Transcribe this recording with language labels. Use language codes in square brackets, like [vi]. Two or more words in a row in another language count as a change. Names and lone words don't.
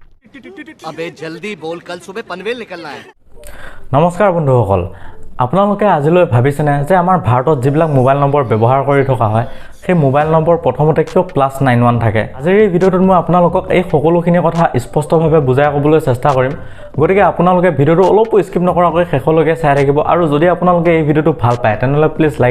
[hi] अबे जल्दी बोल, कल सुबह पनवेल निकलना है। [as] নমস্কাৰ বন্ধুসকল আপোনালোকে আজিলৈ ভাবিছেনে যে আমাৰ ভাৰতত যিবিলাক মোবাইল নম্বৰ ব্যৱহাৰ কৰি থকা হয় সেই মোবাইল নম্বৰ প্ৰথমতে কিয় +91 থাকে আজিৰ এই ভিডিঅ'টোত মই আপোনালোকক এই সকলোখিনি কথা স্পষ্টভাৱে বুজাই ক'বলৈ চেষ্টা কৰিম গতিকে আপোনালোকে ভিডিঅ'টো অলপ স্কিপ নকৰাকৈ শেষলৈকে চাই থাকিব আৰু যদি আপোনালোকে এই ভিডিঅ'টো ভাল পায় তেনেহ'লে [en] please like